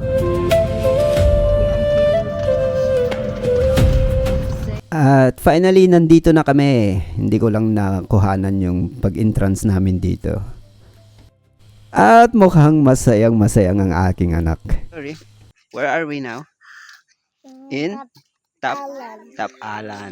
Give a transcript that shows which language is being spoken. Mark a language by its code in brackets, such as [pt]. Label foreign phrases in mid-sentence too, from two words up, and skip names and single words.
[tl] At finally, nandito na kami. Hindi ko lang nakuhanan yung pag-entrance namin dito. At mukhang masayang ang aking anak. [en] Sorry, where are we now? In Top Alan.